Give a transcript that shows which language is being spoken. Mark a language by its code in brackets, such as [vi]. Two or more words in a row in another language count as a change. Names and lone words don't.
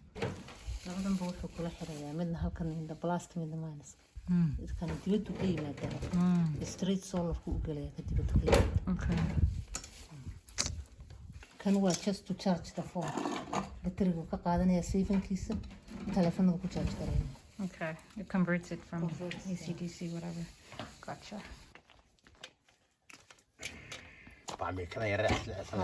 [so] labadan buu wuxuu kula xirayaa midna halkan midna blast midna minus kan dibaddu ka yimaadaa straight solarku u gelaya ka dibaddu ka yimaada [en] Okay. [so] kan waa [en] just to charge the phone [so] baterigu ka qaadanaya sayfankiisa telefoonada ku charge gareynaya [en] Okay. It converts it from Converts, yeah. AC/DC, whatever. Gotcha. [ar] بعمل كده يا رأس الأسد.